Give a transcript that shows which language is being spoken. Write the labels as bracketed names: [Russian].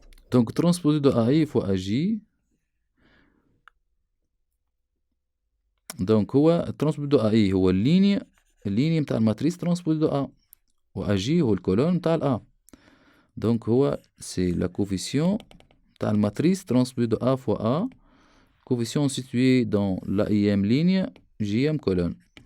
[French] Donc, transposer de AI fois AJ. Donc, هو transposer de AI هو [Arabic] اللينيا متاع الماتريس [French] transposer de A. [Arabic] و AJ هو الكولون متاع ال A. [French] Donc, هو c'est la coefficient [Arabic] متاع الماتريس [French] transposé de A fois A, coefficient situé dans la IM ligne, JM colonne.